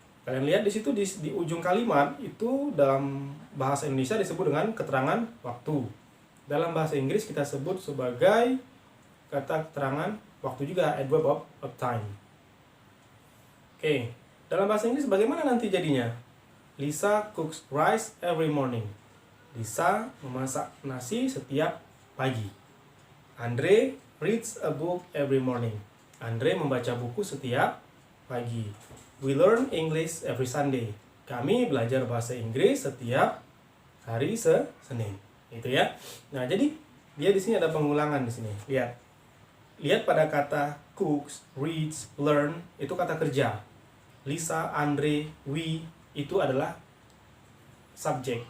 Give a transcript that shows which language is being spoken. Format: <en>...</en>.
<id>Kalian lihat di situ di ujung kalimat itu dalam bahasa Indonesia disebut dengan keterangan waktu. Dalam bahasa Inggris kita sebut sebagai kata keterangan waktu juga, adverb of time. Oke, dalam bahasa Inggris bagaimana nanti jadinya?</id> <en>Lisa cooks rice every morning.</en> <id>Lisa memasak nasi setiap pagi.</id> <en>Andre reads a book every morning.</en> <id>Andre membaca buku setiap pagi.</id> <en>We learn English every Sunday.</en> <id>Kami belajar bahasa Inggris setiap hari Senin. Itu ya. Nah, jadi dia di sini ada pengulangan di sini. Lihat. Lihat pada kata cooks, reads, learn, itu kata kerja. Lisa, Andre, we itu adalah subjek.</id>